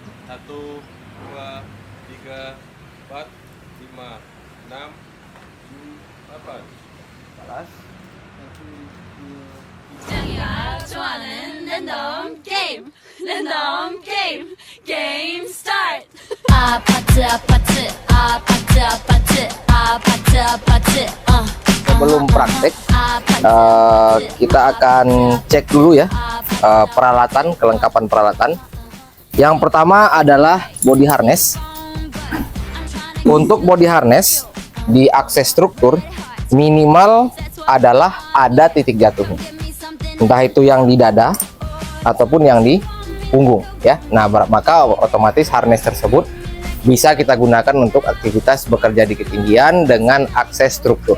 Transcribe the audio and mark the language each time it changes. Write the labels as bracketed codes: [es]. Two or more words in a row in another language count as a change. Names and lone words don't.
[id] 1, 2, 3, 4, 5, 6, 7, 8. Kelas. [ko] 짱이가 좋아하는 랜덤 게임 랜덤 게임 게임 스타트 아파트 아파트 아파트 아파트 아파트 아파트 [id] Sebelum praktek, kita akan cek dulu ya peralatan, kelengkapan peralatan. Yang pertama adalah [en] body harness. [id] Untuk [en] body harness [id] di akses struktur minimal adalah ada titik jatuhnya, entah itu yang di dada ataupun yang di punggung ya. Nah, maka otomatis harness tersebut bisa kita gunakan untuk aktivitas bekerja di ketinggian dengan akses struktur.